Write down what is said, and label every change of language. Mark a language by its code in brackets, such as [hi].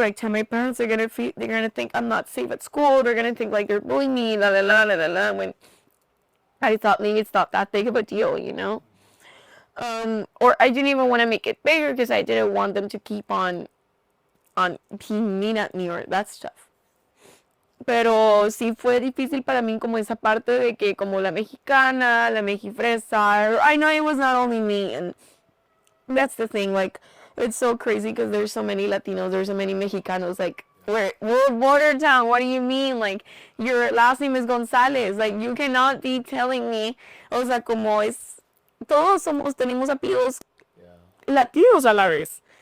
[en] Like, tell my parents they're gonna think I'm not safe at school. They're gonna think like they're bullying me, la la la la la la. When I thought maybe it's not that big of a deal, you know. Or I didn't even want to make it bigger because I didn't want them to keep on being mean at me or that stuff. [es] Pero sí fue difícil para mí como esa parte de que como la mexicana, la mexifresa. [en] I know it was not only me, and that's the thing. Like, it's so crazy because there's so many Latinos, there's so many Mexicanos. Like, we're border town. What do you mean? Like, your last name is González. Like, you cannot be telling me. [es] O sea, como es. Todos tenemos apellidos latinos a la vez.